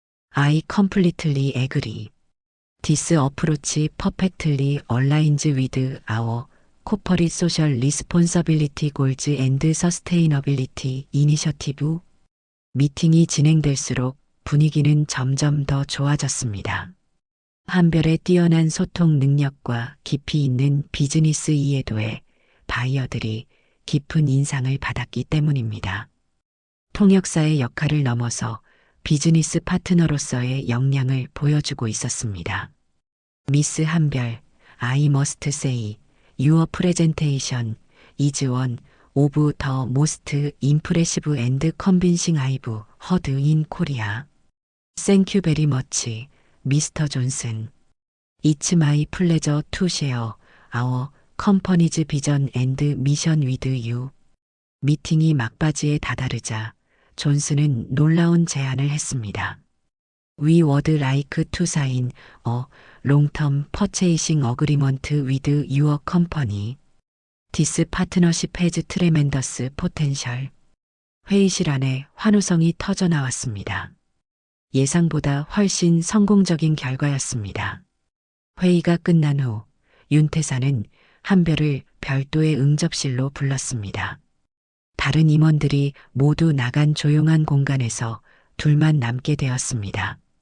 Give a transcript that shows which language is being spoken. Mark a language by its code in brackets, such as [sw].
[en] I completely agree. This approach perfectly aligns with our corporate social responsibility goals and sustainability initiative. [ko] 미팅이 진행될수록 분위기는 점점 더 좋아졌습니다. 한별의 뛰어난 소통 능력과 깊이 있는 비즈니스 이해도에 바이어들이 깊은 인상을 받았기 때문입니다. 통역사의 역할을 넘어서 비즈니스 파트너로서의 역량을 보여주고 있었습니다. [en] 미스 한별, I must say, your presentation is one of the most impressive and convincing I've heard in Korea. Thank you very much, Mr. Johnson. It's my pleasure to share our company's vision and mission with you. [ko] 미팅이 막바지에 다다르자 존슨은 놀라운 제안을 했습니다. [en] We would like to sign a long-term purchasing agreement with your company. This partnership has tremendous potential. [ko] 회의실 안에 환호성이 터져 나왔습니다. 예상보다 훨씬 성공적인 결과였습니다. 회의가 끝난 후 윤태사는 한별을 별도의 응접실로 불렀습니다. 다른 임원들이 모두 나간 조용한 공간에서 둘만 남게 되었습니다.